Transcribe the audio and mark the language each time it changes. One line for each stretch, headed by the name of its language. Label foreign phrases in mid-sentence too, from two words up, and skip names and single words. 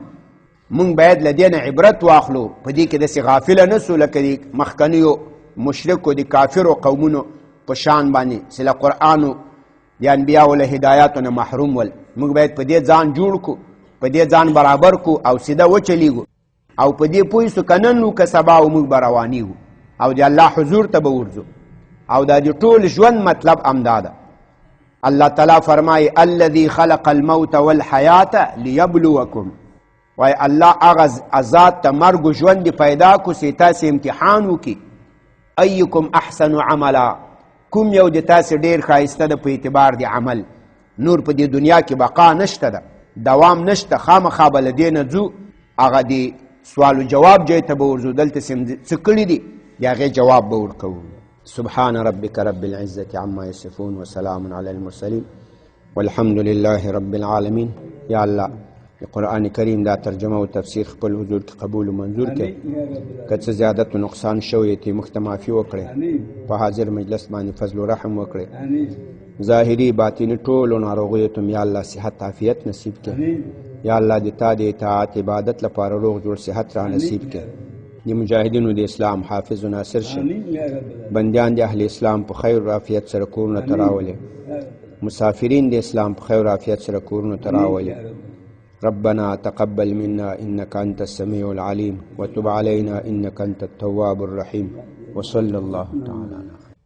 Pashto: موږ باید له دې نه عبرت واخلو، په دې کې داسې غافله نه سو لکه د مخکنیو مشرکو د کافرو قومونو په شان باندې چې له قرآنو د انبیاو له هدایاتو نه محروم ول. موږ باید په دې ځان جوړ کو، په دې ځان برابر کو او سیده وچلیږو او په دې پوه سو که نن و که سبا و موږ به روانېږو او د الله حضور ته به ورځو. او دا د ټول ژوند مطلب همدا ده. الله تعالی فرمایي
Arabic: الذي خلق الموت والحیات لیبلوکم،
Pashto: وای الله هغه ذات ته مرګ و ژوند پیدا کو چې تاسې امتحان وکړي.
Arabic: ایکم احسن عملا،
Pashto: کوم یو د تاسې ډېر ښایسته ده په اعتبار د عمل. نور په دې دنیا کې بقا نشته ده، دوام نشته، خامخا به له دې نه ځو، هغه د سوال و جواب ځای ته به ورځو. دلته څه کړي دي د هغې جواب به ورکوو.
Arabic: سبحان ربك رب العزة عما يصفون وسلام على المرسلين والحمد لله رب العالمين. یا الله
Pashto: قرآن کریم دا ترجمه و تفسیر خپل حضور کی قبول و منظور کې، که څه زیادت و نقصان شوی تی مخت معافي وکړي، په حاضر مجلس باندې فضل و رحم وکړي، ظاهري باطني ټولو ناروغیو ته
Arabic: یا الله
Pashto: صحت عافیت نصیب کړي.
Arabic: یا الله
Pashto: د تا د اطاعت عبادت لپاره روغ جوړ صحت را نصیب کړي. د مجاهدینو د اسلام حافظ و ناصر شه، بندیان د اهل اسلام په خیر و عافیت سره کورونو ته راولې، مسافرین د اسلام په خیر و عافیت سره کورونو ته راولې.
Arabic: ربنا تقبل منا إنك أنت السميع العليم وتب علينا إنك أنت التواب الرحيم وصلى الله تعالى على